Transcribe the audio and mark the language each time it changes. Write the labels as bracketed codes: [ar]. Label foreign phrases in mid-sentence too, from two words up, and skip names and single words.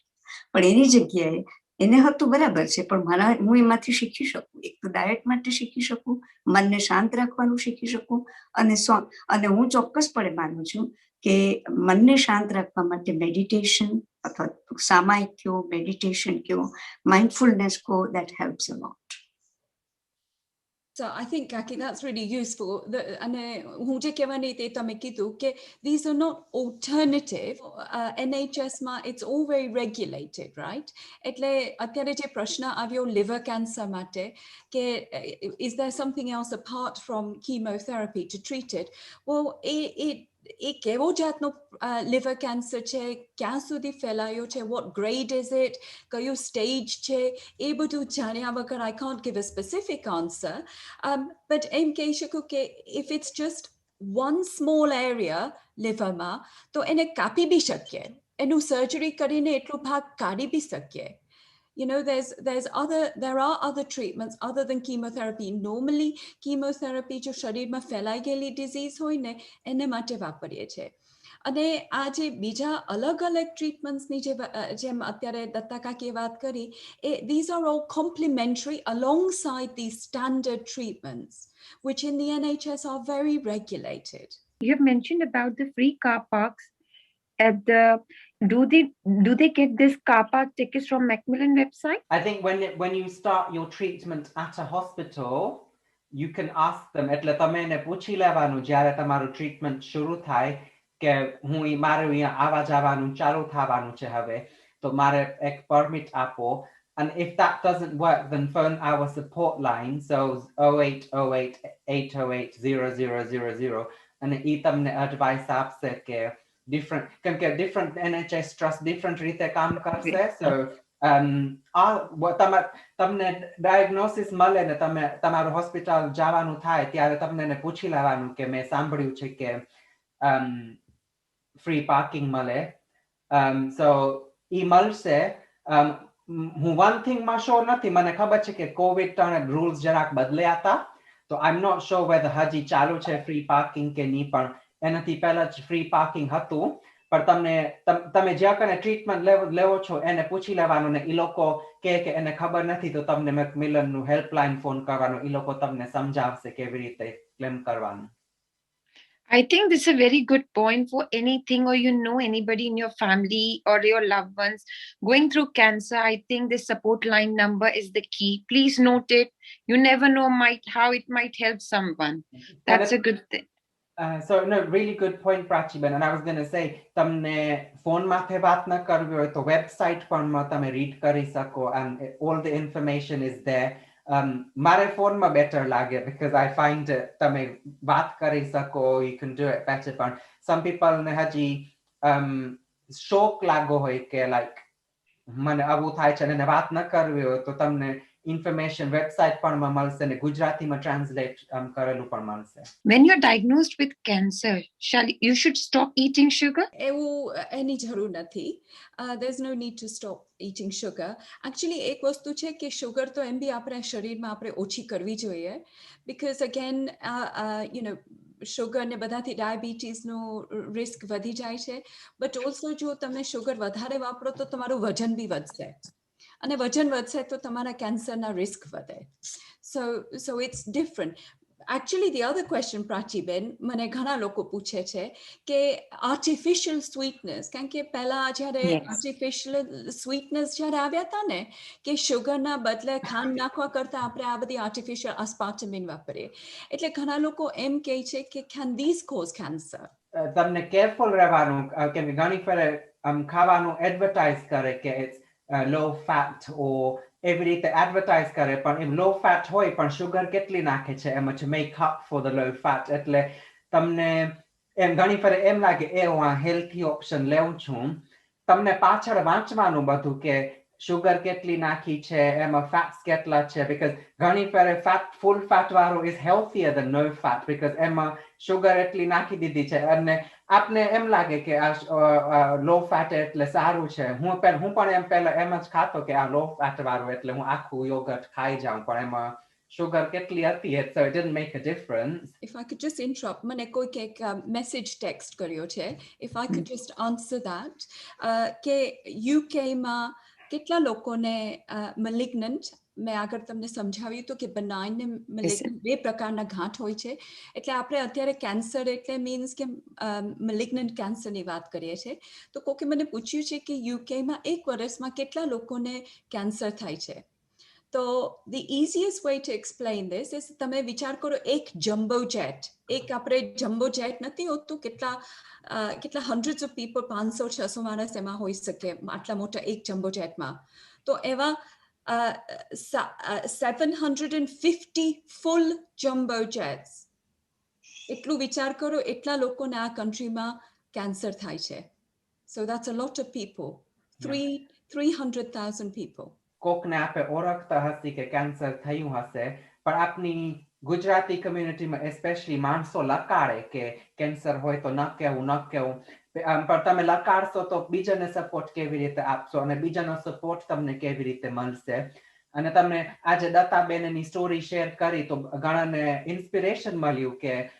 [gu] પણ એની જગ્યાએ એને હતું બરાબર છે, પણ હું એમાંથી શીખી શકું, એક તો ડાયટ માટે શીખી શકું, મનને શાંત રાખવાનું શીખી શકું, અને હું ચોક્કસપણે માનું છું કે મનને શાંત રાખવા માટે મેડિટેશન, અથવા સામાયિક કયો, મેડિટેશન કયો, માઇન્ડફુલનેસ કહો, [en] that helps a lot. So I think, Kaki, that's really useful. [gu] અને હું જે કહેવાની તે તમે કીધું કે [en] these are not alternative. NHS [gu] માં [en] it's all very regulated, right? [gu] એટલે અત્યારે જે પ્રશ્ન આવ્યો [en] liver cancer [gu] માટે કે [en] is there something else apart from chemotherapy to treat it? Well, [gu] એ કેવો જાતનો liver cancer છે, ક્યાં સુધી ફેલાયો છે, [en] what grade is it, [gu] કયો stage છે, એ બધું જાણ્યા વગર [en] I can't give a specific answer. [gu] But એમ કહી શકું કે [en] if it's just one small area [gu] liverમાં, તો એને કાપી બી શકીએ, એનું surgery કરીને એટલો ભાગ કાઢી બી શકીએ. [en] You know, there are other treatments other than chemotherapy. [gu] Normally, chemotherapy જો શરીરમાં ફેલાઈ ગયેલી disease હોય ને એને માટે વાપરીએ છીએ. અને આ જે બીજા અલગ અલગ ટ્રીટમેન્ટ્સની જેમ અત્યારે દત્તા કાકીએ વાત કરી, [en] these are all complementary alongside these standard treatments, which in the NHS are very regulated. You have mentioned about the free car parks. Do they get this car park tickets from Macmillan website? I think when you start your treatment at a hospital, you can ask them, [gu] એટલે તમે એને પૂછી લેવાનું જ્યારે તમારું ટ્રીટમેન્ટ શરૂ થાય કે હું મારું અહીંયા આવા જવાનું ચાલુ થવાનું છે હવે, તો મારે એક પરમિટ આપો. [en] And if that doesn't work, then phone our support line, so 0808 808 0000, and [gu] એ તમને [en] advice [gu] આપશે કે [en] different NHS trust different [gu] રીતે કામ કરશે. So તમને ડાયગ્નોસિસ મળે ને તમે તમારું હોસ્પિટલ જવાનું થાય ત્યારે તમને એને પૂછી લેવાનું કે મેં સાંભળ્યું છે કે [en] free parking [gu] મળે. So ઈ મળશે. હું [en] one thingમાં [gu] શ્યોર નથી, મને ખબર છે કે કોવિડ તરણે રૂલ્સ જરાક બદલ્યા હતા, તો [en] I'm not sure whether [gu] હજી ચાલુ છે [en] free parking [gu] કે નહીં, પણ એનાથી પહેલા જ [en] free parking [gu] હતું. પણ તમે જ્યાં કને ટ્રીટમેન્ટ લેવો છો એને પૂછી લેવાનું, ને ઈ લોકો કહે કે એને ખબર નથી તો તમને મેકમિલનનું હેલ્પલાઇન ફોન કરવાનો, ઈ લોકો તમને સમજાવશે કેવી રીતે ક્લેમ કરવાનું. [en] I think this is a very good point for anything, or anybody in your family or your loved ones going through cancer. I think this support line number is the key. Please note it. You never know how it might help someone. That's a good thing. So no, really good point, Prachiban. And I was going to say, [gu] તમને ફોન માથે વાત ન કરવી હોય તો વેબસાઇટ પણ તમે રીડ કરી શકો, [en] and all the information is there. [gu] મારે ફોનમાં બેટર લાગે [en] because I find [gu] તમે વાત કરી શકો, [en] you can do it better. [gu] પણ [en] some people [gu] ને હજી શોક લાગો હોય કે like મને આવું થાય છે અને વાત ન કરવી હોય તો તમને information વેબસાઇટ પણ મળશે ને ગુજરાતીમાં ટ્રાન્સલેટ કરેલું પણ મળશે. [en] When you're diagnosed with cancer, you should stop eating sugar? [gu] એની જરૂર નથી. [en] There's no need to stop eating sugar. [gu] Actually એક વસ્તુ છે કે sugar તો એમ બી આપણે શરીરમાં આપણે ઓછી કરવી જોઈએ, because again શુગર ને બધાથી ડાયાબિટીસનો રિસ્ક વધી જાય છે. [en] but also [gu] જો તમે શુગર વધારે વાપરો તો તમારું વજન બી વધશે, અને વજન વધશે તો તમારા કેન્સરના રિસ્ક વધે. [en] So it's different. Actually, the other question, Prachiben, [gu] મને ઘણા લોકો પૂછે છે કે [en] artificial sweetness, [gu] કારણ કે પહેલા જ્યારે [en] Yes. artificial sweetness [gu] જ્યારે આવ્યા હતા ને કે શુગરના બદલે ખાંડ નાખવા કરતા આપણે આ બધી [en] artificial aspartame [gu] વાપરીએ, એટલે ઘણા લોકો એમ કહે છે કે [en] can these cause cancer? [gu] તમને કેરફુલ રહેવાનું કેમ કે ઘણી ફેરે ખાવાનું એડવર્ટાઇઝ કરે કે [en] it's low fat [gu] ઓ એવી રીતે એડવર્ટાઇઝ કરે પણ એમ [en] low fat [gu] હોય પણ શુગર કેટલી નાખે છે એમ [en] to make up for the low fat [gu] એટલે તમને એમ ઘણી ફેરે એમ લાગે એ હું આ [en] healthy option [gu] લેવું છું તમને પાછળ વાંચવાનું બધું કે શુગર કેટલી નાખી છે એમાં ફેટ્સ કેટલા છે because ઘણી ફેરે [en] full fat [gu] વાળું [en] is healthier than no fat because [gu] એમાં શુગર એટલી નાખી દીધી છે અને આપને એમ લાગે કે આ [en] low fat [gu] એટલે સારું છે હું પણ એમ પહેલા એમ જ ખાતો કે આ [en] low fat [gu] વાળું એટલે હું આખું યોગર્ટ ખાઈ જાઉં પણ એમાં sugar કેટલી હતી [en] so it didn't make a difference. If I could just interrupt, [gu] મને કોઈક એક message text કર્યો છે. [en] If I could just answer that, [gu] કે UK માં કેટલા લોકોને malignant, મેં આગળ તમને સમજાવ્યું હતું કે benign ને malignant બે પ્રકારના ગાંઠ હોય છે. એટલે આપણે અત્યારે કેન્સર એટલે મીન્સ કે malignant કેન્સરની વાત કરીએ છીએ. તો કોકે મને પૂછ્યું છે કે UK માં એક વર્ષમાં કેટલા લોકોને કેન્સર થાય છે. [en] So the easiest way to explain this is [gu] તમે વિચાર કરો એક જમ્બો જેટ, એક આપણે જમ્બો જેટ નથી હોતું કેટલા [en] hundreds of people [gu] 500-600 માણસ એમાં હોઈ શકે આટલા મોટા એક જમ્બો જેટમાં. તો એવા [en] 750 full jumbo jets. [gu] એટલું વિચાર કરો એટલા લોકોને આ કન્ટ્રીમાં કેન્સર થાય છે. [en] So that's a lot of people. 300,000 people. [gu] કોકને આપે ઓળખતા હશે કે કેન્સર થયું હશે પણ આપની ગુજરાતી કમ્યુનિટીમાં એસ્પેશિયલી માણસો લકારે કે કેન્સર હોય તો ન કહેવું પણ તમે લકારશો તો બીજાને સપોર્ટ કેવી રીતે આપશો અને બીજાનો સપોર્ટ તમને કેવી રીતે મળશે અને તમને આજે દત્તાબેનની સ્ટોરી શેર કરી તો ઘણાને ઇન્સ્પિરેશન મળ્યું કે